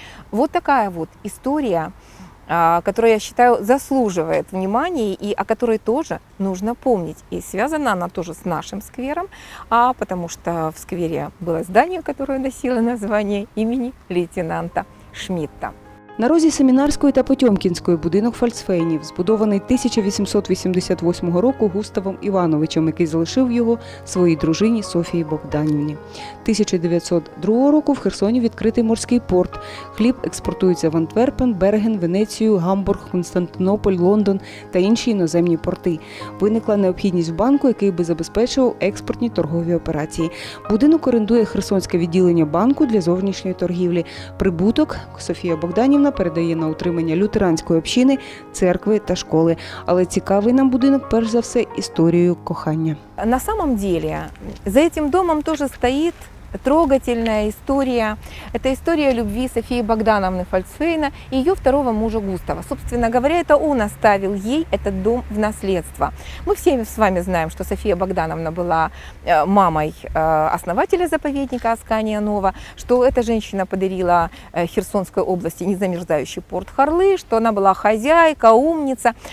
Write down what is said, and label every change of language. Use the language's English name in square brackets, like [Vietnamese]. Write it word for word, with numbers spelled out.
[Russian] Вот такая вот история, которая, я считаю, заслуживает внимания и о которой тоже нужно помнить. И связана она тоже с нашим сквером, а потому что в сквере было здание, которое носило название имени лейтенанта Шмидта. [Ukrainian] На розі Семінарської та Потьомкінської будинок Фольксвагенів, збудований тисяча вісімсот вісімдесят восьмого року Густавом Івановичем, який залишив його своїй дружині Софії Богданівні. тисяча дев'ятсот другого року в Херсоні відкритий морський порт. Хліб експортується в Антверпен, Берген, Венецію, Гамбург, Константинополь, Лондон та інші іноземні порти. Виникла необхідність банку, який би забезпечував експортні торгові операції. Будинок орендує Херсонське відділення банку для зовнішньої торгівлі. Прибуток Софія Богданівна передає на утримання лютеранської общини, церкви та школи. Але цікавий нам будинок, перш за все, історією кохання. [Russian] На самом деле, за этим домом тоже стоит трогательная история. Это история любви Софии Богдановны Фольксвейна и ее второго мужа Густава. Собственно говоря, это он оставил ей этот дом в наследство. Мы все с вами знаем, что София Богдановна была мамой основателя заповедника Аскания Нова, что эта женщина подарила Херсонской области незамерзающий порт Харлы, что она была хозяйка, умница.